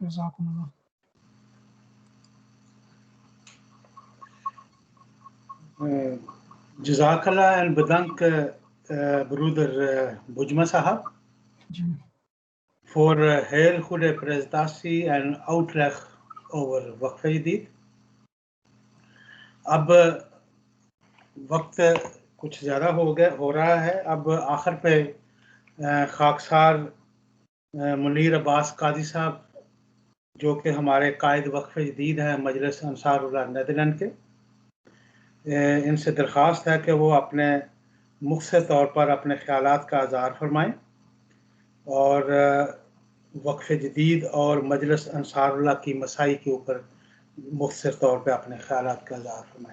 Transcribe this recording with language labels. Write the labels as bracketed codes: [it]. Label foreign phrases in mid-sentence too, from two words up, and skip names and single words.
[nl] Jazakallah en bedankt broeder Bujma Sahab voor heel goede presentatie en uitleg over Waqf Jadid. [ur] اب وقت کچھ زیادہ ہو رہا ہے. اب آخر پے خاکسار منیر عباس قاضی صاحب جو کہ ہمارے قائد وقف جدید ہیں مجلس انصار اللہ نیدرلینڈ کے، ان سے درخواست ہے کہ وہ اپنے مختصر طور پر اپنے خیالات کا اظہار فرمائیں اور وقف جدید اور مجلس انصار اللہ کی مساعی کے اوپر مختصر طور پر اپنے خیالات کا اظہار فرمائیں.